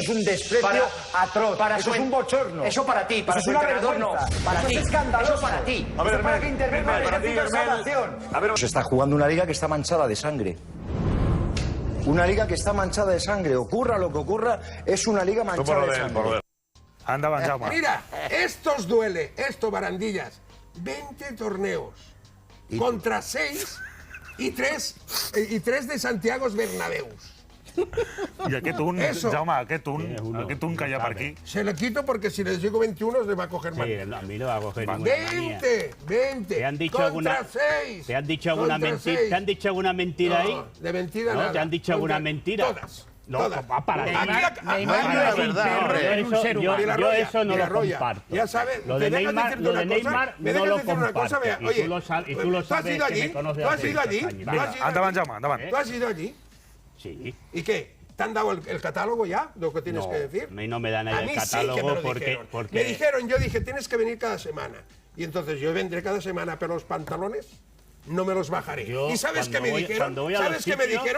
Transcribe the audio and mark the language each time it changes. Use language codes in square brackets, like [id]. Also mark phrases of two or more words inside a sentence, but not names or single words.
[es] Eso es un desprecio atroz. Eso es un bochorno. Eso para ti. Eso es una vergüenza. Para ti. Eso es escandaloso. Eso para ti. Eso es para que intervenga el ejercicio de salvación. Se está jugando una liga que está manchada de sangre. Una liga que está manchada de sangre. Ocurra lo que ocurra, es una liga manchada de sangre. [ca] Endavant, Jaume. [es] Mira, estos duele, Barandillas, 20 torneos contra 6 y 3 de Santiago Bernabéus. [ca] I aquest un, Jaume, aquest un que hi ha per aquí. [es] Se lo quito porque si les digo 21 le va a coger manía. Sí, a mí no va a coger ninguna manía. 20 contra 6. ¿Te han dicho alguna mentira ahí? De mentira nada. ¿Te han dicho alguna mentira? Todas. No, para Neymar no es verdad. Yo eso no lo comparto. Ya sabes, lo de Neymar no lo comparto. Y tú lo sabes que me conoces hace muchos años. [ca] Endavant, Jaume, endavant. [es] ¿Tú has ido allí? Sí. ¿Y qué? ¿Te han dado el catálogo ya? ¿Lo que tienes que decir? A mí no me dan el catálogo sí que porque... Me dijeron, yo dije, tienes que venir cada semana. Y entonces yo vendré cada semana, pero los pantalones no me los bajaré. ¿Y sabes qué me dijeron? ¿Sabes qué me dijeron?